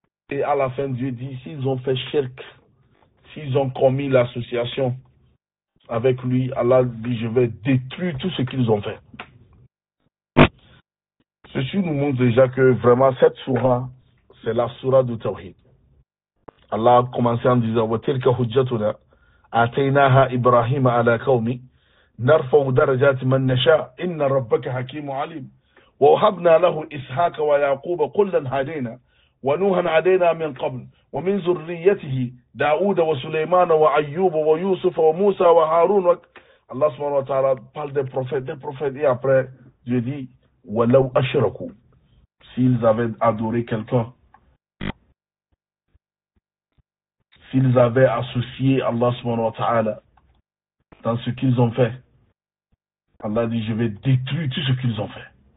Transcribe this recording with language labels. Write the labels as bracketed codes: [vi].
[fr] Et à la fin, Dieu dit, s'ils ont fait shirk, s'ils ont commis l'association avec lui, Allah dit, je vais détruire tout ce qu'ils ont fait. Ceci nous montre déjà que vraiment cette sourate, c'est la sourate du Tawhid. Allah a commencé en disant, [ar] وَتِلْكَ حُجَّتُنَا آتَيْنَاهَا إِبْرَاهِيمَ عَلَى قَوْمِ نَرْفَعُ دَرَجَاتِ مَنْ نَشَاءُ إِنَّ رَبَّكَ حَكِيمٌ عَلِيمٌ وَوَهَبْنَا لَهُ إِسْحَاقَ وَيَعْقُوبَ كُلًّا هَدَيْنَا ونوحا هدينا من قبل ومن ذريته داود وسليمان وأيوب ويوسف وموسى وهارون. [fr] Allah subhanahu wa ta'ala parle des prophètes, et après Dieu dit [ar] وَلَوْ أَشْرَكُوا, [fr] s'ils avaient adoré quelqu'un, s'ils avaient associé Allah subhanahu wa ta'ala dans ce qu'ils ont fait, Allah dit, je vais détruire tout ce qu'ils ont fait.